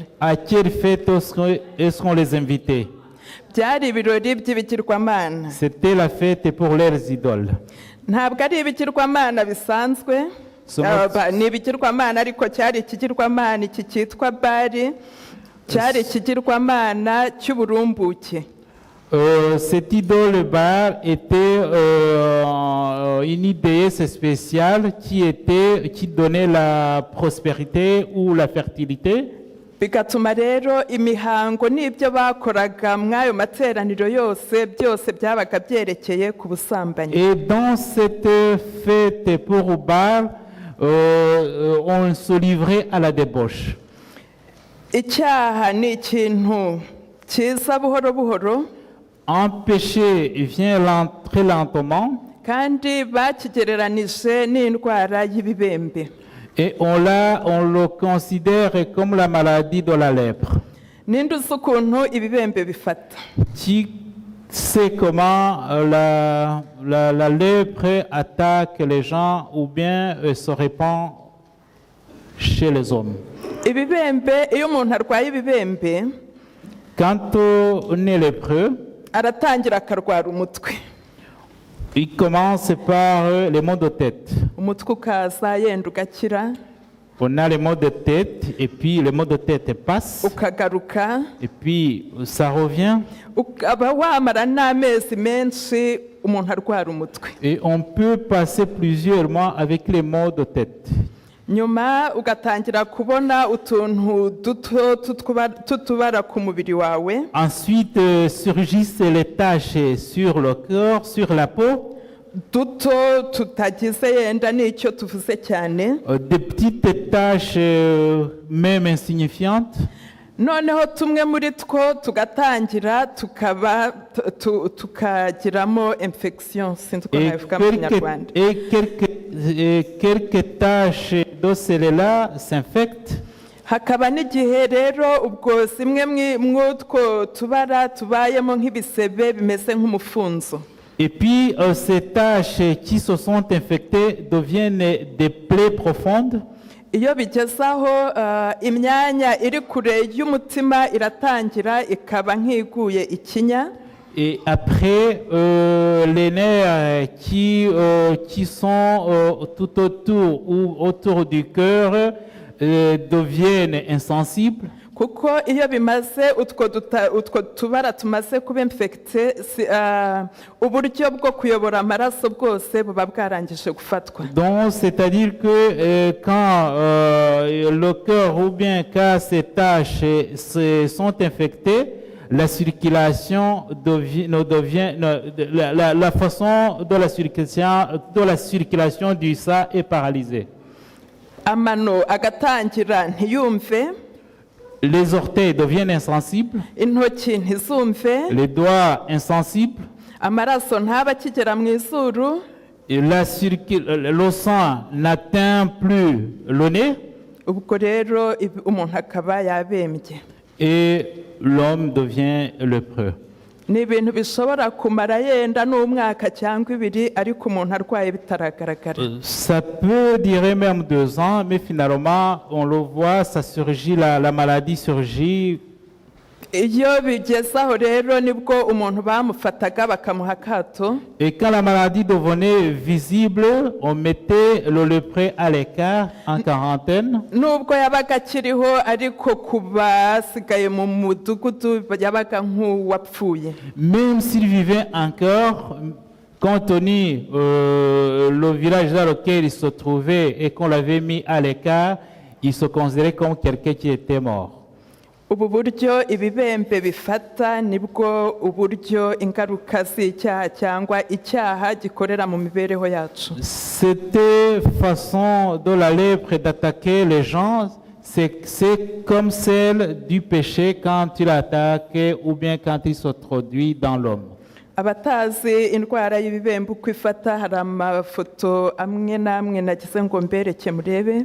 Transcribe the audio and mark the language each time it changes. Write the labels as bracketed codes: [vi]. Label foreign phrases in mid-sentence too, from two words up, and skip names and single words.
[fr] À quelle fête est-ce qu'on les invitait? C'était la fête pour leurs idoles. [rw] Ntabwo ari ibigirwamana bisanzwe, ni ibigirwamana ariko cyari ikigirwamana iki cyitwa Bali, cyari ikigirwamana cy'uburumbuke. [fr] Cette idole Baal était une déesse spéciale qui donnait la prospérité ou la fertilité. [rw] Bigatuma rero imihango n'ibyo bakoraga mw'ayo materaniro yose byose byabaga byerekeye ku busambanyi. [fr] Et dans cette fête pour Baal, on se livrait à la débauche. [rw] Icyaha ni ikintu kiza buhoro buhoro. [fr] Un péché vient très lentement. [rw] Kandi bakigereranije n'indwara y'ibibembe. [fr] Et on le considère comme la maladie de la lèpre. [rw] ninde uzi ukuntu ibibembe bifata? [fr] Qui sait comment la lèpre attaque les gens ou bien se répand chez les hommes? [rw] Ibibembe, iyo umuntu arwaye ibibembe [fr] Quand on est lépreux, [rw] aratangira akarwara umutwe. [fr] il commence par les maux de tête. [rw] Umutwe ukaza yenda ugakira, [fr] On a les maux de tête et puis les maux de tête passent [rw] ukagaruka, [fr] et puis ça revient [rw] ukaba wamara n'amezi menshi umuntu arwara umutwe. [fr] et on peut passer plusieurs mois avec les maux de tête. [rw] Nyuma ugatangira kubona utuntu duto tutubara ku mubiri wawe, [fr] Ensuite surgissent les taches sur le corps, sur la peau, [rw] duto tutagize yenda n'icyo tuvuze cyane. [fr] des petites taches même insignifiantes. [rw] Noneho tumwe muri two tugatangira tukagiramo infection, sinzi uko nabivuga mu Kinyarwanda. [fr] Quelques taches de celles-là s'infectent. [rw] Hakaba n'igihe rero ubwo zimwe mw'utwo tubara tubayemo nk'ibisebe bimeze nk'umufunzo. [fr] Et puis ces taches qui se sont infectées deviennent des plaies profondes. [rw] Iyo bigeze aho imyanya iri kure y'umutima iratangira ikaba nk'iguye ikinya. [fr] Et après, les nerfs qui sont tout autour ou autour du cœur deviennent insensibles. [rw] Kuko iyo bimaze utwo tubara tumaze kuba infecte, uburyo bwo kuyobora amaraso bwose buba bwarangije gufatwa. [fr] Donc, c'est-à-dire que quand le cœur ou bien quand ces taches sont infectées, la circulation la façon de la circulation du sang est paralysée. [rw] Amano agatangira ntiyumve, [fr] Les orteils deviennent insensibles, [rw] intoki ntizumve, [fr] les doigts insensibles, [rw] amaraso ntaba akigera mu izuru, [fr] et le sang n'atteint plus le nez, [rw] ubwo rero umuntu akaba yabembye. [fr] et l'homme devient lépreux. [rw] Ni ibintu bishobora kumara yenda n'umwaka cyangwa ibiri ariko umuntu arwaye bitaragaragara. [fr] Ça peut durer même 2 ans, mais finalement, on le voit, ça surgit, la maladie surgit. [rw] Iyo bigeze aho rero nibwo umuntu bamufataga bakamuha akato. [fr] Et quand la maladie devenait visible, on mettait le lépreux à l'écart, en quarantaine. [rw] Nubwo yabaga akiriho ariko ku basigaye mu mudugudu yabaga nk'uwapfuye. [fr] Même s'il vivait encore, compte tenu le village dans lequel il se trouvait et qu'on l'avait mis à l'écart, il se considérait comme quelqu'un qui était mort. [rw] Ubu buryo ibibembe bifata nibwo uburyo ingaruka z'icyaha cyangwa icyaha gikorera mu mibereho yacu. [fr] Cette façon de la lèpre d'attaquer les gens, c'est comme celle du péché quand il attaque ou bien quand il s'introduit dans l'homme. [rw] Abatazi indwara y'ibibembe uko ifata, hari amafoto amwe n'amwe nagize ngo mbereke murebe.